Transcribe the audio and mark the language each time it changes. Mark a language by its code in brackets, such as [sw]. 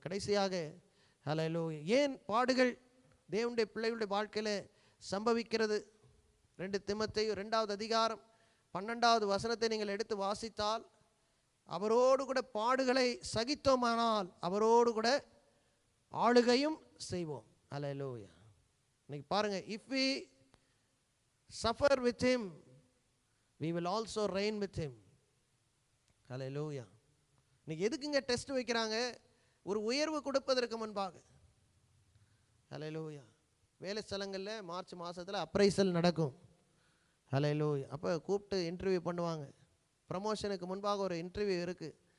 [ta] கடைசியாக ஹல்லேலூயா ஏன் பாடுகள் தேவனுடைய பிள்ளைகளுடைய வாழ்க்கையில் சம்பவிக்கிறது? 2 தீமோத்தேயு 2வது அதிகாரம் 12வது வசனத்தை நீங்கள் எடுத்து வாசித்தால், அவரோடு கூட பாடுகளை சகித்தோமானால் அவரோடு கூட ஆளுகையும் செய்வோம். ஹல்லேலூயா. இன்னைக்கு பாருங்க, [en] if we suffer with him we will also reign with him. Hallelujah. [ta] இன்னைக்கு எதுக்குங்க டெஸ்ட் வைக்கிறாங்க? ஒரு உயர்வு கொடுப்பதற்கு முன்பாக. ஹல்லேலூயா. வேலை ஸ்தலங்களில் மார்ச் மாதத்தில் அப்ரைசல் நடக்கும். ஹல்லேலூயா. அப்போ கூப்பிட்டு இன்டர்வியூ பண்ணுவாங்க. ப்ரமோஷனுக்கு முன்பாக ஒரு இன்டர்வியூ இருக்குது.